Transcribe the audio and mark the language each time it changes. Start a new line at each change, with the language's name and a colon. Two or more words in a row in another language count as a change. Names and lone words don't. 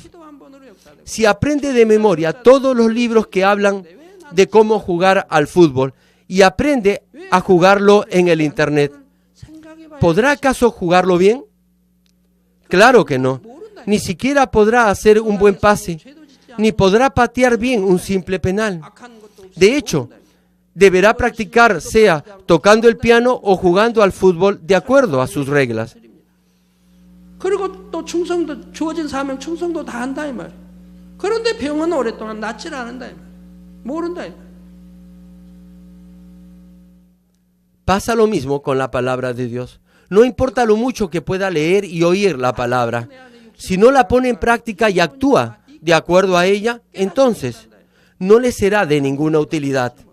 Spanish: Si aprende de memoria todos los libros que hablan de cómo jugar al fútbol y aprende a jugarlo en el Internet, ¿podrá acaso jugarlo bien? Claro que no. Ni siquiera podrá hacer un buen pase, ni podrá patear bien un simple penal. De hecho, deberá practicar, sea tocando el piano o jugando al fútbol, de acuerdo a sus reglas.
Korean: 그리고 또 충성도 주어진 사명 충성도 다 한다 이 말. 그런데 병은 오랫동안 낫질 않는다 이 말. 모른다 이 말.
Spanish: Pasa lo mismo con la palabra de Dios. No importa lo mucho que pueda leer y oír la palabra. Si no la pone en práctica y actúa de acuerdo a ella, entonces no le será de ninguna utilidad.